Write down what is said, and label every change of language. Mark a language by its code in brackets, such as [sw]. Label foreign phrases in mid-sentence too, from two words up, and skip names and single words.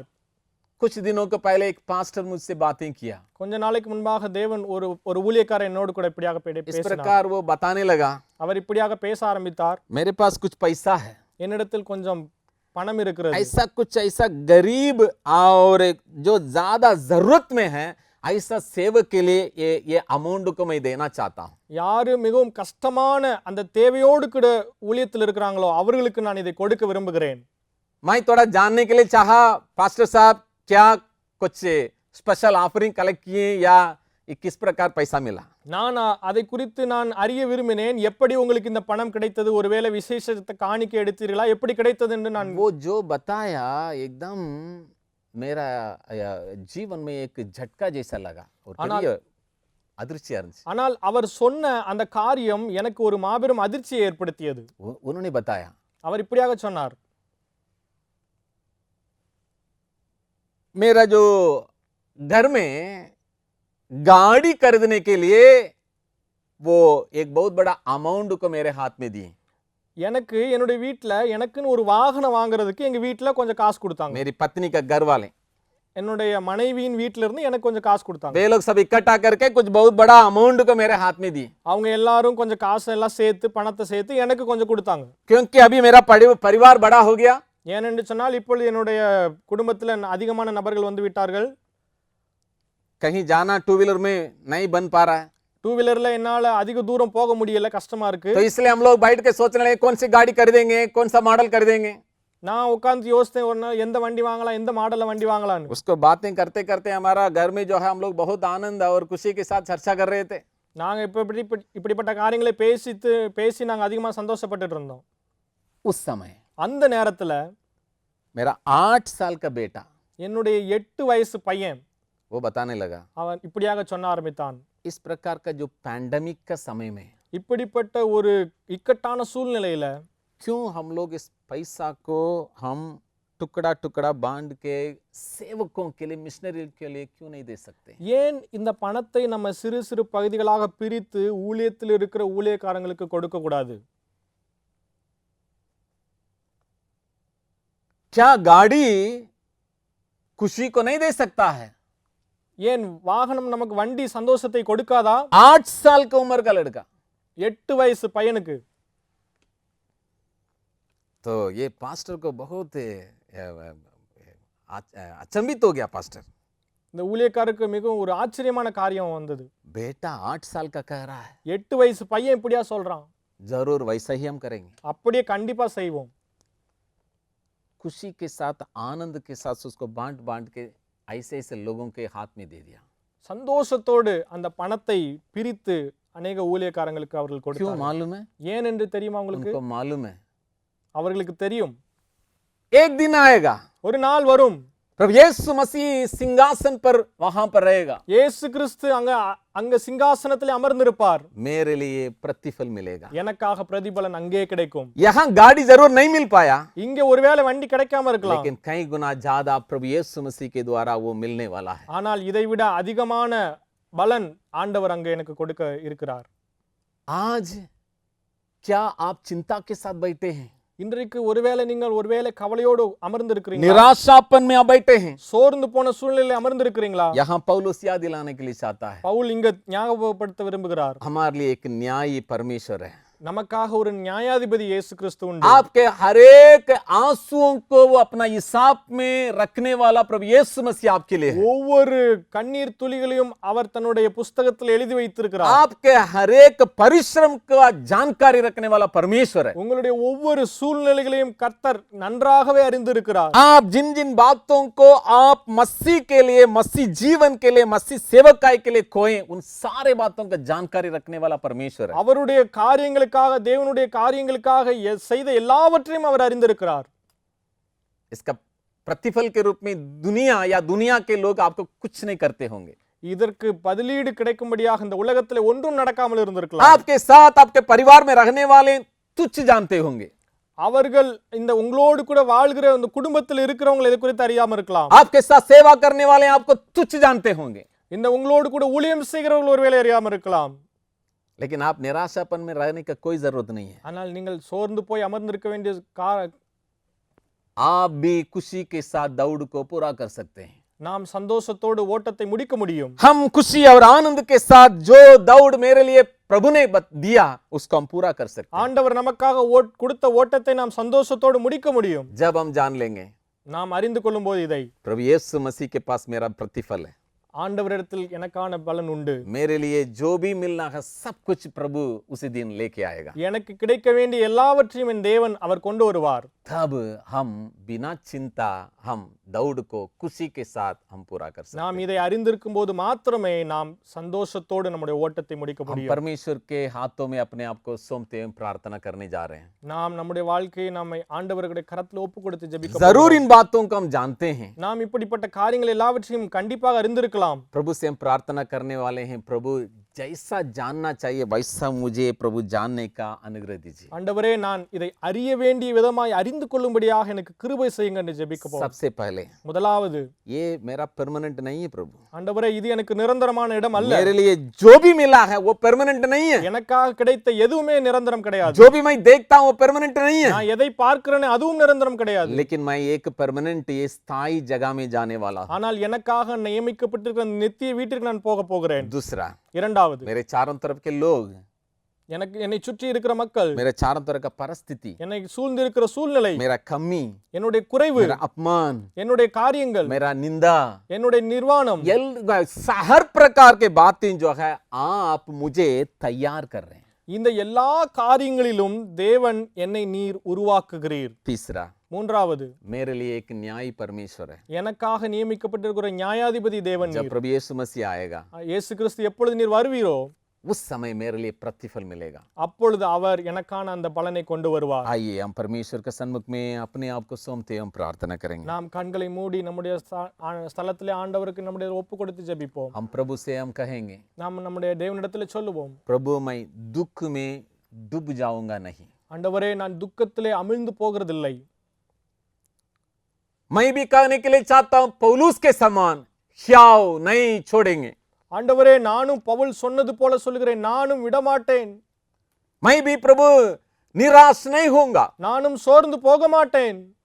[hi] कुछ दिनों को पहले एक पास्टर मुझसे बातें किया, [ta] கொஞ்ச நாளைக்கு முன்பாக தேவன் ஒரு ஊழியக்காரர் என்னோடு கூட இப்படியாக [hi] इस [ta] பேசினார். [hi] प्रकार वो बताने लगा, [ta] அவர் இப்படியாக பேச ஆரம்பித்தார். [hi] मेरे पास कुछ पैसा है, [ta] என்னிடத்தில் கொஞ்சம் பணம் இருக்கிறது. [hi] ऐसा कुछ ऐसा गरीब और जो ज्यादा जरूरत में है, ऐसा सेवक के लिए ये अमाउंट को मैं देना चाहता हूँ। [ta] யாரு மிகவும் கஷ்டமான அந்த தேவையோடு கூட ஊழியத்தில் இருக்கிறாங்களோ அவர்களுக்கு நான் இதை கொடுக்க விரும்புகிறேன். [hi] मैं थोड़ा जानने के लिए चाहा, पास्टर साहब क्या कुछ स्पेशल ऑफरिंग कलेक्ट किए या किस प्रकार पैसा मिला? [ta] நான் அதை குறித்து நான் அறிய விரும்பினேன். எப்படி உங்களுக்கு இந்த பணம் கிடைத்தது? ஒருவேளை விசேஷத்தை காணிக்கை எடுத்தீர்களா? எப்படி கிடைத்தது என்று நான் [hi] वो जो बताया एकदम मेरा जीवन में एक झटका जैसा लगा और [ta] பெரிய அதிர்ச்சியா இருந்துச்சு। ஆனால் அவர் சொன்ன அந்த காரியம் எனக்கு ஒரு மாபெரும் அதிர்ச்சியை ஏற்படுத்தியது. [hi] उन्होंने बताया, [ta] அவர் இப்படியாக சொன்னார், [hi] मेरा जो घर में गाड़ी खरीदने के लिए वो एक बहुत बड़ा अमाउंट को मेरे हाथ में दिए। [ta] எனக்கு என்னுடைய வீட்ல எனக்குன்னு ஒரு வாகனம் வாங்குறதுக்கு எங்க வீட்ல கொஞ்சம் காசு கொடுத்தாங்க. [hi] मेरी पत्नी का घर वाले, [ta] என்னுடைய மனைவியின் வீட்ல இருந்து எனக்கு கொஞ்சம் காசு கொடுத்தாங்க. [hi] वे लोग सब इकट्ठा करके कुछ बहुत बड़ा अमाउंट को मेरे हाथ में दिए, [ta] அவங்க எல்லாரும் கொஞ்சம் காசு எல்லாம் சேர்த்து பணத்தை சேர்த்து எனக்கு கொஞ்சம் கொடுத்தாங்க. [hi] क्योंकि अभी मेरा परिवार बड़ा हो गया। [ta] ஏனென்று சொன்னால் இப்பொழுது என்னுடைய குடும்பத்தில் அதிகமான நபர்கள் வந்து விட்டார்கள். [hi] कहीं जाना [en] two wheeler [hi] में नहीं बन पा रहा है, [en] two wheelerல [ta] என்னால அதிக தூரம் போக முடியல, கஷ்டமா இருக்கு. [hi] तो इसलिए हम लोग बैठ के सोचने लगे कौन सी गाड़ी खरीदेंगे, कौन सा मॉडल खरीदेंगे। [ta] நான் உட்கார்ந்து யோசித்தேன், ஒரு நாள் எந்த வண்டி வாங்கலாம், எந்த மாடல்ல வண்டி வாங்கலாம்னு. [hi] उसको बातें करते करते हमारा घर में जो है हम लोग बहुत आनंद और खुशी के साथ चर्चा कर रहे थे। [ta] நாங்க இப்படிப்பட்ட காரியங்களை பேசி நாங்க அதிகமா சந்தோஷப்பட்டுட்டு இருந்தோம். [hi] उस समय [ta] அந்த நேரத்துல [hi] मेरा 8 साल का बेटा [ta] என்னுடைய 8 வயசு பையன் [hi] वो बताने लगा, [ta] அவன் இப்படியாக சொல்ல ஆரம்பித்தான், [hi] इस प्रकार का जो पैंडेमिक का समय में [ta] இப்படிப்பட்ட ஒரு இக்கட்டான சூழ்நிலையில [hi] क्यों हम लोग इस पैसा को हम टुकड़ा टुकड़ा बांट के सेवकों के लिए, मिशनरी के लिए क्यों नहीं दे सकते? [ta] ஏன் இந்த பணத்தை நம்ம சிறு சிறு பகுதிகளாக பிரித்து ஊழியத்தில் இருக்கிற ஊழியக்காரங்களுக்கு கொடுக்க கூடாது? [hi] क्या गाड़ी खुशी को नहीं दे सकता है? [ta] ஏன் வாகனம் நமக்கு வண்டி சந்தோஷத்தை கொடுக்காதா? [hi] 8 साल की उम्र का लड़का, [ta] 8 வயசு பையனுக்கு. [hi] तो ये पास्टर को बहुत अचंभित हो गया। पास्टर [ta] இந்த ஊழியக்காரருக்கு மிகவும் ஒரு ஆச்சரியமான காரியம் வந்தது. [hi] बेटा 8 साल का कह रहा है, [ta] 8 வயசு பையன் இப்படியா சொல்றான். [hi] जरूर वैसा ही हम करेंगे। [ta] அப்படியே கண்டிப்பா செய்வோம். [hi] खुशी के साथ, आनंद के साथ उसको बांट बांट के ऐसे ऐसे लोगों के हाथ में दे दिया। [ta] சந்தோஷத்தோடு அந்த பணத்தை பிரித்து अनेक ஊழியக்காரங்களுக்கு அவர்கள் [hi] क्यों [ta] கொடுத்தார்கள். [hi] मालूम है? [ta] ஏன் என்று தெரியுமா உங்களுக்கு? [hi] उनको मालूम है [ta] அவர்களுக்கு தெரியும், [hi] एक दिन आएगा [ta] ஒரு நாள் வரும், [hi] प्रभु यीशु मसीह सिंहासन पर वहां पर रहेगा, [ta] இயேசு கிறிஸ்து அங்க சிங்காசனத்தில் அமர்ந்திருப்பார், [hi] मेरे लिए प्रतिफल मिलेगा। [ta] எனக்காக பிரதிபலன் அங்கே கிடைக்கும். [hi] यहाँ गाड़ी जरूर नहीं मिल पाया, [ta] இங்க ஒருவேளை வண்டி கிடைக்காம இருக்கலாம், [hi] लेकिन कई गुना ज्यादा प्रभु यीशु मसीह के द्वारा वो मिलने वाला है। [ta] ஆனால் இதைவிட அதிகமான பலன் ஆண்டவர் அங்க எனக்கு கொடுக்க இருக்கிறார். [hi] आज क्या आप चिंता के साथ बैठे हैं? [ta] இன்றைக்கு ஒருவேளை நீங்கள் ஒருவேளை கவலையோடு அமர்ந்திருக்கிறீங்களா? [hi] निराशापन में आप बैठे हैं? [ta] சோர்ந்து போன சூழ்நிலையில் அமர்ந்திருக்கிறீங்களா? [hi] यहाँ पौलुस याद दिलाने के लिए चाहता है, [ta] பவுல் இங்க ஞாபகப்படுத்த விரும்புகிறார், [hi] हमारे लिए एक न्यायी परमेश्वर है। [ta] நமக்காக ஒரு நியாயாதிபதி இயேசு கிறிஸ்து உண்டு. [hi] आपके हरेक आंसुओं को वो अपना हिसाब में रखने वाला प्रभु यीशु मसीह आपके लिए है। [ta] ஒவ்வொரு கண்ணீர் துளிகளையும் அவர் தன்னுடைய புஸ்தகத்தில் எழுதி வைத்திருக்கிறார். [hi] आपके हरेक परिश्रम का जानकारी रखने वाला परमेश्वर है। [ta] உங்களுடைய ஒவ்வொரு சூழ்நிலைகளையும் கர்த்தர் நன்றாகவே அறிந்திருக்கிறார். [hi] आप जिन जिन बातों को आप मसीह के लिए, मसीह जीवन के लिए, मसीह सेवकाई के लिए खोए, उन सारे बातों का जानकारी रखने वाला परमेश्वर है। [ta] அவருடைய காரியங்களுக்காக, தேவனுடைய காரியங்களுக்காக செய்த எல்லாவற்றையும் அவர் அறிந்திருக்கிறார். [hi] इसका प्रतिफल के रूप में दुनिया या दुनिया के लोग आपको कुछ नहीं करते होंगे। [ta] இதற்கு பதிலீடு கிடைக்கும்படியாக இந்த உலகத்தில் ஒன்றும் நடக்காமல் இருந்திருக்கலாம். [hi] आपके साथ आपके परिवार में रहने वाले तुच्छ जानते होंगे। [ta] அவர்கள் இந்த உங்களோடு கூட வாழ்கிற இந்த குடும்பத்தில் இருக்கிறவங்க இதை குறித்து அறியாம இருக்கலாம். [hi] आपके साथ सेवा करने वाले आपको तुच्छ जानते होंगे। [ta] இந்த உங்களோடு கூட ஊழியம் செய்கிறவர்கள் ஒருவேளை அறியாம இருக்கலாம். [hi] लेकिन आप निराशापन में रहने का कोई जरूरत नहीं है। [ta] ஆனால் நீங்கள் சோர்ந்து போய் அமர்ந்திருக்க வேண்டிய [hi] आप भी खुशी के साथ दौड़ को पूरा कर सकते हैं। [ta] நாம் சந்தோஷத்தோடு ஓட்டத்தை முடிக்க முடியும். [hi] हम खुशी और आनंद के साथ जो दौड़ मेरे लिए प्रभु ने दिया उसको हम पूरा कर सकते हैं। [ta] ஆண்டவர் நமக்காக கொடுத்த ஓட்டத்தை நாம் சந்தோஷத்தோடு முடிக்க முடியும். [hi] जब हम जान लेंगे [ta] நாம் அறிந்து கொள்ளும்போது இதை, [hi] प्रभु यीशु मसीह के पास मेरा प्रतिफल है, [ta] ஆண்டவரிடத்தில் எனக்கான பலன் உண்டு, [hi] मेरे लिए जो भी मिलना है सब कुछ प्रभु उसी दिन लेके आएगा, [ta] எனக்கு கிடைக்க வேண்டிய எல்லாவற்றையும் என் தேவன் அவர் கொண்டு வருவார். [hi] तब हम बिना चिंता हम दौड़ को खुशी के साथ हम पूरा कर सकते हैं। [ta] நாம் இதை அறிந்திருக்கும் போது மாத்திரமே நாம் சந்தோஷத்தோடு நம்முடைய ஓட்டத்தை முடிக்க [hi] हम [ta] முடியும். [hi] परमेश्वर के हाथों में अपने आप को सौंपते हुए प्रार्थना करने जा रहे हैं। [ta] நாம் நம்முடைய வாழ்க்கையை நம்மை ஆண்டவருடைய கரத்தில் ஒப்பு கொடுத்து ஜெபிக்க [hi] जरूर इन बातों को हम जानते हैं। [ta] நாம் இப்படிப்பட்ட காரியங்கள் எல்லாவற்றையும் கண்டிப்பாக அறிந்திருக்கலாம். [hi] प्रभु से हम प्रार्थना करने वाले हैं, प्रभु जैसा जानना चाहिए वैसा मुझे प्रभु जानने का अनुग्रह दीजिए। [ta] ஆண்டவரே, நான் இதை அறிய வேண்டிய விதமாய் அறிந்து கொள்ளும்படியாக எனக்கு கிருபை செய்யுங்க என்று ஜெபிக்க போறோம். [hi] सबसे पहले [ta] முதலாவது, [hi] ये मेरा परमानेंट नहीं है प्रभु, [ta] ஆண்டவரே, இது எனக்கு நிரந்தரமான இடம் அல்ல. [hi] मेरे लिए जो भी मिला है वो परमानेंट नहीं है, [ta] எனக்காக கிடைத்த எதுவுமே நிரந்தரம் கிடையாது. [hi] जो भी मैं देखता हूँ वो परमानेंट नहीं है, [ta] நான் எதை பார்க்கிறேனே அதுவும் நிரந்தரம் கிடையாது. [hi] लेकिन मैं एक परमानेंट ये स्थायी जगह में जाने वाला हूँ। [ta] ஆனால் எனக்காக நியமிக்கப்பட்டிருக்கிற அந்த நித்திய வீட்டிற்கு நான் போக போகிறேன். [hi] दूसरा, [ta] இரண்டாவது, [hi] मेरे चारों तरफ के लोग, [ta] என்னை சுற்றி இருக்கிற மக்கள், [hi] मेरे चारों तरफ का परिस्थिति, [ta] என்னை சூழ்ந்திருக்கிற சூழ்நிலை, [hi] मेरा कमी, [ta] என்னுடைய குறைவு, [hi] मेरा अपमान, [ta] என்னுடைய காரியங்கள், [hi] मेरा निंदा, [ta] என்னுடைய நிர்வாணம், [hi] हर प्रकार के बातें जो है आप मुझे तैयार कर रहे हैं। [ta] இந்த எல்லா காரியங்களிலும் தேவன் என்னை நீர் உருவாக்குகிறீர். [hi] तीसरा, [ta] மூன்றாவது, [hi] मेरे लिए एक न्यायी परमेश्वर है। [ta] எனக்காக நியமிக்கப்பட்டிருக்கிற நியாயாதிபதி தேவன் [hi] जब [ta] நீர். [hi] प्रभु यीशु मसीह आएगा [ta] இயேசு கிறிஸ்து எப்பொழுது நீர் வருவீரோ [hi] उस समय मेरे लिए प्रतिफल मिलेगा। [ta] அப்பொழுது அவர் எனக்கான அந்த பலனை கொண்டு வருவார். [hi] आइए हम परमेश्वर के सन्मुख में अपने आप को सौंपते हम प्रार्थना करेंगे। [ta] நாம் கண்களை மூடி நம்முடைய ஸ்தலத்திலே ஆண்டவருக்கு நம்முடைய ஒப்பு கொடுத்து ஜெபிப்போம். [hi] हम प्रभु से हम कहेंगे, [ta] நாம் நம்முடைய தேவனிடத்திலே சொல்லுவோம், [hi] प्रभु मैं दुख में डूब जाऊंगा नहीं, [ta] ஆண்டவரே, நான் துக்கத்திலே அமிழ்ந்து போகிறதில்லை. [hi] मैं भी कहने के लिए चाहता हूं पौलुस के समान ख्याव नहीं छोड़ेंगे। [ta] ஆண்டவரே, நானும் பவுல் சொன்னது போல சொல்லுகிறேன், நானும் விடமாட்டேன். [hi] मैं भी प्रभु निराश नहीं होऊंगा। [ta] நானும் சோர்ந்து போக மாட்டேன்.